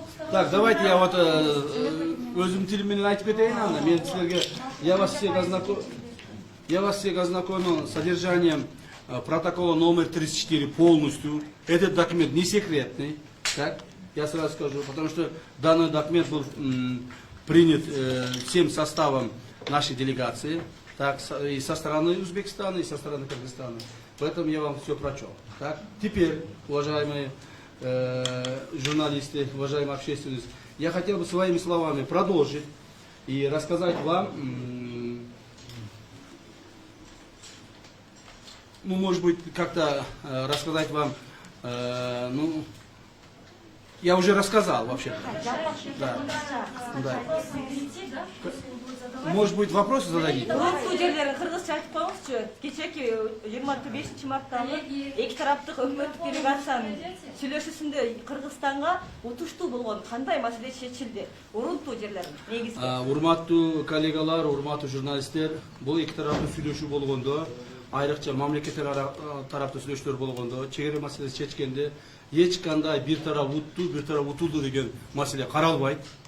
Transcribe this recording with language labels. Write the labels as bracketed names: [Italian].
[Russian] Так, давайте я вот [Kyrgyz] өзүм тилим менен айтып кетейин анда. Мен силерге [Russian] я вас всех ознакомил с содержанием протокола номер 34 полностью. Этот документ не секретный, так? Я сразу скажу, потому что данный документ был принят всем составом нашей делегации, так, и со стороны Узбекистана, и со стороны Кыргызстана. Поэтому я вам все прочел. Так? Теперь, уважаемые журналисты, уважаемая общественность, я хотел бы своими словами продолжить и рассказать вам, ну, может быть, как-то рассказать вам, ну, я уже рассказал вообще. Да. Да. Может быть, вопросы зададите? [Kyrgyz] Кыргызча айтып коюңузчу. Кечеки 25 марттагы эки тараптык өкмөттүк делегациянын сүйлөшүүсүндө Кыргызстанга утуштуу болгон кандай маселе чечилди? Урунтуу жерлер негизи. Урматтуу коллегалар, урматтуу журналисттер, бул эки тараптуу сүйлөшүү болгондо, айрыкча мамлекеттер тараптуу сүйлөшүүлөр болгондо, чегара маселеси чечкенде эч кандай бир тарап утту, бир тарап утулду деген маселе каралбайт.